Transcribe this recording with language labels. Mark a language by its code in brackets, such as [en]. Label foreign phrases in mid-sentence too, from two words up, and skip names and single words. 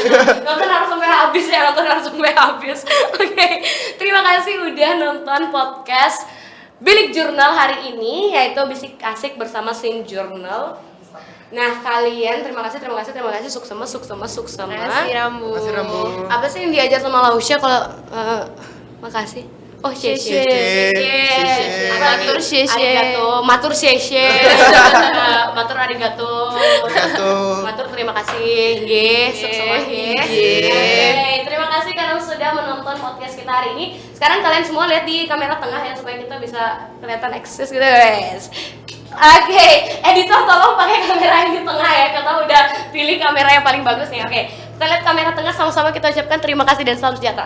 [id] Nonton harus sampai habis ya, Oke, terima kasih udah nonton podcast Bilik Jurnal hari ini, yaitu Bisik Asik bersama Sing Journal. Nah kalian terima kasih suksema. Makasih Rambu. Makasih, Rambu. Apa sih yang diajar sama Lausya kalau makasih? Oh, Sheshe. Matur sheshe. Matur arigato. Matur terima kasih. [ban] Nggih, suksema nggih. [id] Oke, terima kasih karena sudah menonton podcast kita hari ini. Sekarang kalian semua lihat di kamera tengah ya supaya kita bisa kelihatan eksis gitu, guys. Oke, editor tolong pakai kamera yang di tengah ya. Kita udah pilih kamera yang paling bagus nih. Oke, kita lihat kamera tengah, sama-sama kita ucapkan terima kasih dan salam sejahtera.